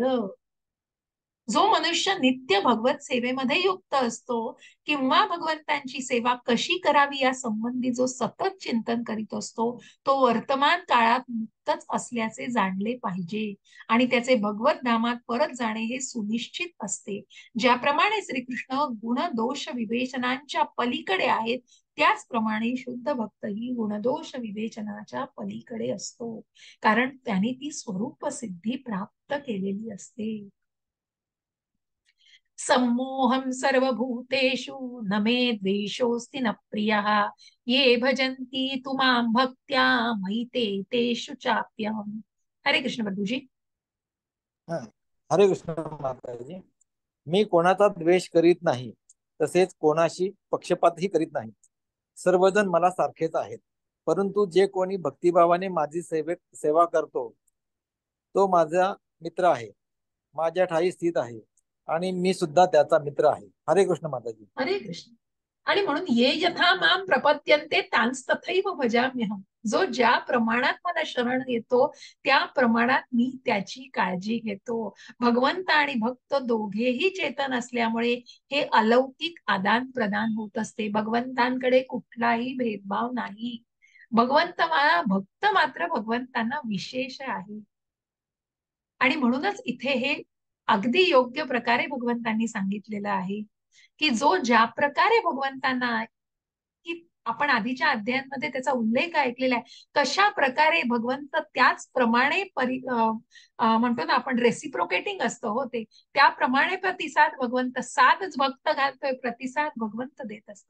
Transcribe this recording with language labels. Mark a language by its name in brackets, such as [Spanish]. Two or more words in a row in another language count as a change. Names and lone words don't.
[Marathi] जो मनुष्य नित्य भगवत सेवेमध्ये युक्त असतो किंवा भगवंतांची सेवा कशी करावी या संबंधी जो सतत चिंतन करीत असतो, तो वर्तमान काळात मुक्तच असल्याचे जाणले पाहिजे आणि त्याचे भगवत धामात परत जाणे हे सुनिश्चित असते. ज्याप्रमाणे श्रीकृष्ण गुण दोष विवेचनांच्या पलीकडे आहेत, त्याचप्रमाणे शुद्ध भक्तही गुणदोष विवेचनाच्या पलीकडे असतो, कारण त्याने ती स्वरूप सिद्धी प्राप्त केलेली असते. [Sanskrit] सम्मोहम सर्वभूतेषु न मे द्वेषोऽस्ति न प्रियः ये भजन्ति तु मां भक्त्या मयि ते तेषु चाप्यहम्. [Marathi] हरे कृष्ण प्रभुजी. हरे कृष्ण माताजी. मी कोणाचा द्वेष करीत नाही, तसेच कोणाशी पक्षपातही करीत नाही. सर्वजण मला सारखेच आहेत, परंतु जे कोणी भक्तिभावाने माझी सेवा करतो तो माझा मित्र आहे, माझ्या ठाई स्थित आहे आणि मी सुद्धा त्याचा मित्र आहे. हरे कृष्ण माताजी. हरे कृष्ण. आणि म्हणून [Sanskrit] ये यथा माम प्रपद्यन्ते तांस तथैव भजाम्यहम्. [Marathi] जो ज्या प्रमाणात मला शरण येतो त्या प्रमाणात मी त्याची काळजी घेतो. भगवंत आणि भक्त दोघेही चेतन असल्यामुळे हे अलौकिक आदान प्रदान होत असते. भगवंतांकडे कुठलाही भेदभाव नाही. भक्त मात्र भगवंतांना विशेष आहे आणि म्हणूनच इथे हे अगदी योग्य प्रकारे भगवंतांनी सांगितलेलं आहे की जो ज्या प्रकारे भगवंतांना, की आपण आधीच्या अध्यायांमध्ये त्याचा उल्लेख ऐकलेला आहे, कशा प्रकारे भगवंत त्याचप्रमाणे म्हणतो ना आपण रेसिप्रोकेटिंग असतं हो, ते त्याप्रमाणे प्रतिसाद भगवंत, साधच भक्त घालतोय प्रतिसाद भगवंत देत असतात.